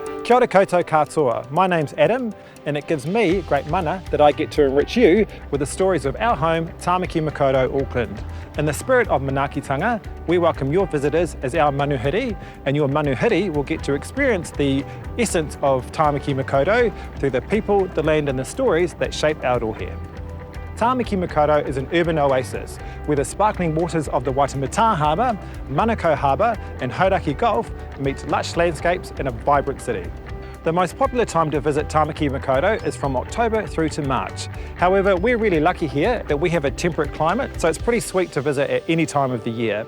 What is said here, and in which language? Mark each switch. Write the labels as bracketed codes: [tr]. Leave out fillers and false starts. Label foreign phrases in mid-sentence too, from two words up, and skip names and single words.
[mi] Kia ora koutou katoa. [en] My name's Adam, and it gives me great mana that I get to enrich you with the stories of our home, Tāmaki Makaurau Auckland. In the spirit of manaakitanga, we welcome your visitors as our manuhiri, and your manuhiri will get to experience the essence of Tāmaki Makaurau through the people, the land and the stories that shape our rohe. Tāmaki Makaurau is an urban oasis where the sparkling waters of the Waitemata Harbour, Manukau Harbour and Hauraki Gulf meet lush landscapes in a vibrant city. The most popular time to visit Tāmaki Makaurau is from October through to March. However, we're really lucky here that we have a temperate climate, so it's pretty sweet to visit at any time of the year.